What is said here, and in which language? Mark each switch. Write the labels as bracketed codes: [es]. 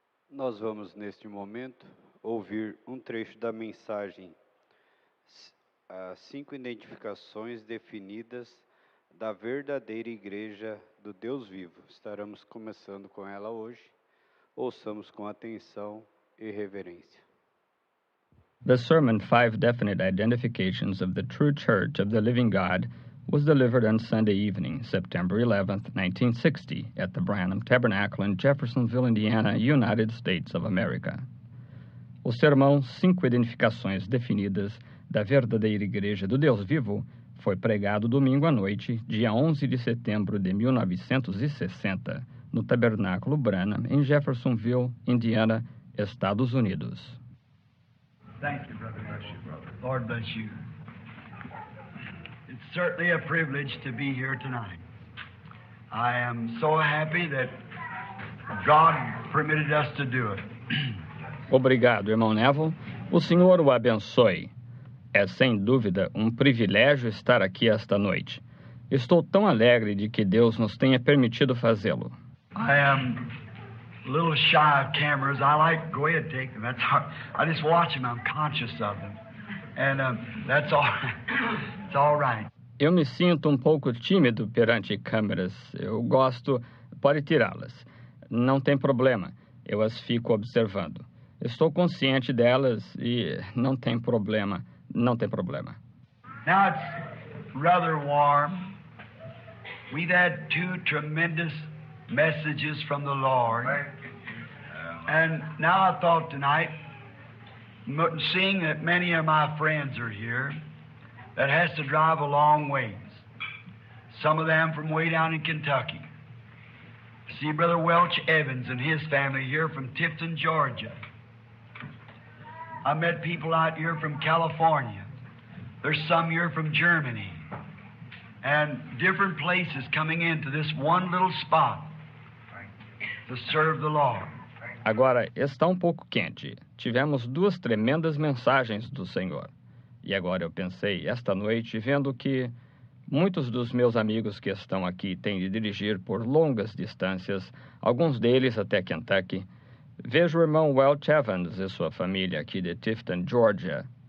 [pt] Nós vamos, neste momento, ouvir um trecho da mensagem, as 5 identificações definidas da verdadeira Igreja do Deus vivo. Estaremos começando com ela hoje. Ouçamos com atenção e reverência. [en] The sermon, 5 Definite Identifications of the True Church of the Living God, was delivered on Sunday evening, September 11th, 1960, at the Branham Tabernacle in Jeffersonville, Indiana, United States of America. [pt] O sermão 5 Identificações Definidas da Verdadeira Igreja do Deus Vivo foi pregado domingo à noite, dia 11 de setembro de 1960, no Tabernáculo Branham, em Jeffersonville, Indiana, Estados Unidos. [en] Thank you, brother. Bless you, brother. Lord bless you. It's certainly a privilege to be here tonight. I am so happy that God permitted us to do it. [pt] Obrigado, irmão Neville. O Senhor o abençoe. É sem dúvida um privilégio estar aqui esta noite. Estou tão alegre de que Deus nos tenha permitido fazê-lo. [en] I am a little shy of cameras. I like go ahead take them. That's hard. I just watch them. I'm conscious of them, and that's all. It's all right. [pt] Eu me sinto um pouco tímido perante câmeras. Eu gosto, pode tirá-las. Não tem problema. Eu as fico observando. Estou consciente delas e não tem problema. Não tem problema. [en] Now it's rather warm. We've had 2 tremendous messages from the Lord. And now I thought tonight, seeing that many of my friends are here, that has to drive a long ways. Some of them from way down in Kentucky. See Brother Welch Evans and his family here from Tifton, Georgia. I met people out here from California. There's some here from Germany. And different places coming into this one little spot to serve the Lord. [pt] Agora, está um pouco quente. Tivemos 2 tremendas mensagens do Senhor. E agora eu pensei, esta noite, vendo que muitos dos meus amigos que estão aqui têm de dirigir por longas distâncias, alguns deles até Kentucky, vejo o irmão Welch Evans e sua família aqui de Tifton, Georgia.